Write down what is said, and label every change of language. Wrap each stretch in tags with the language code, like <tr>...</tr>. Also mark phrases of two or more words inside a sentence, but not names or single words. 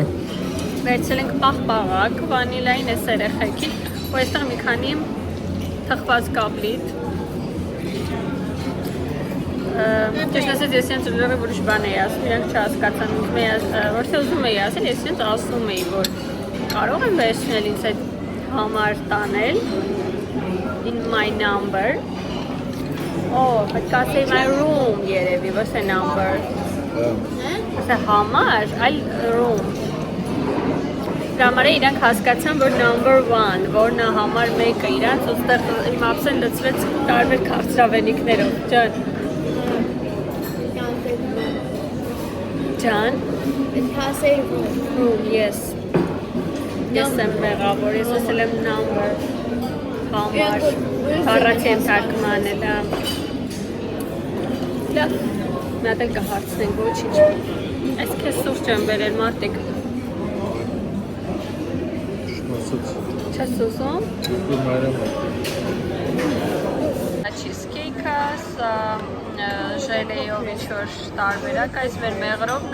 <hy>Վերցել ենք պաղպաղակ, վանիլային էս երեխեքի, ու այստեղ մի քանի թխված կապլիտ։ Ճիշտ ասած, ես ինձ ուժեղի որոշ բան էի ասում, իրանք չհասկացան, ոչ թե ուզում էի ասել, ես ինձ ասում էի, որ կարող եմ վերցնել ինձ այդ համար տանել</hy> <en>in my number։</en> <hy>Պետք ասեի</hy> <en>my room</en> <hy>երևի, ոչ թե number։ Ասա համար, այլ room։ Դրա համար իրանք հասկացան, որ number 1, որն է համար 1-ը իրանց, ուստեղ իմ ապսեն լծվեց տարբեր քաղցրավենիքներով, ջան։ Ջան։ Պետք ասեի</hy> <en>room, yes։</en> <hy>Ես եմ մեղավոր, ես ասել եմ number, համար, առաջ եմ թարգմանել, լավ, մի հատ էլ կհարցնենք, ոչինչ։ Այս քեզ սուրճ եմ բերել, մարդիկ։ Չես ուզում։ Չիզքեյքը, սա ժելեյով ինչ-որ տարբերակ, այս մեր մեղրովն</hy>